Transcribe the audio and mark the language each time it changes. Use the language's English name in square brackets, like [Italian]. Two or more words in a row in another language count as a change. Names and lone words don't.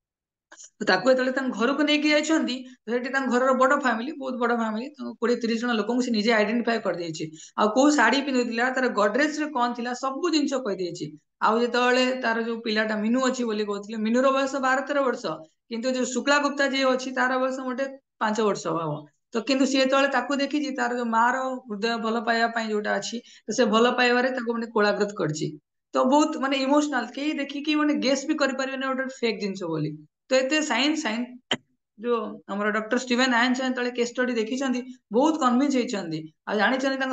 [Odia] ତାକୁ ଯେତେବେଳେ ତାଙ୍କ ଘରକୁ ନେଇକି ଯାଇଛନ୍ତି ସେଠି ତାଙ୍କ ଘରର ବଡ ଫ୍ୟାମିଲି ବହୁତ ବଡ ଫ୍ୟାମିଲି 20-30 ଜଣ ଲୋକଙ୍କୁ ସେ ନିଜେ ଆଇଡେଣ୍ଟିଫାଏ କରିଦେଇଛି ଆଉ କୋଉ ଶାଢୀ ପିନ୍ଧୁଥିଲା ତାର ଗଡରେଜ ରେ କଣ ଥିଲା ସବୁ ଜିନିଷ କହିଦେଇଛି ଆଉ ଯେତେବେଳେ ତାର ଯୋଉ ପିଲାଟା ମିନୁ ଅଛି ବୋଲି କହୁଥିଲେ ମିନୁର ବୟସ 12-13 ବର୍ଷ କିନ୍ତୁ ଯୋଉ ଶୁକ୍ଲା ଗୁପ୍ତା ଯିଏ ଅଛି ତାର ବୟସ ମୋଟେ 5 ବର୍ଷ ହବ ତ କିନ୍ତୁ ସେ ଯେତେବେଳେ ତାକୁ ଦେଖିଛି ତାର ଯୋଉ ମାର ହୃଦୟ ଭଲ ପାଇବା ପାଇଁ ଯୋଉଟା ଅଛି ତ ସେ ଭଲ ପାଇବାରେ ତାକୁ ମାନେ କୋଳାଗ୍ରତ କରିଛି ତ ବହୁତ ମାନେ ଇମୋସନାଲ କେହି ଦେଖିକି ମାନେ ଗେସ୍ ବି କରିପାରିବେନି ଗୋଟେ ଫେକ୍ ଜିନିଷ ବୋଲି ତ ଏତେ ସାଇନ୍ସ ଯୋଉ ଆମର ଡକ୍ଟର ଷ୍ଟିଭେନ ଆଇନଷ୍ଟାଇନ ଯେତେବେଳେ [English] case study [Odia] ଦେଖିଛନ୍ତି ବହୁତ କନଭିନ୍ସ ହେଇଛନ୍ତି ଆଉ ଜାଣିଛନ୍ତି ତାଙ୍କ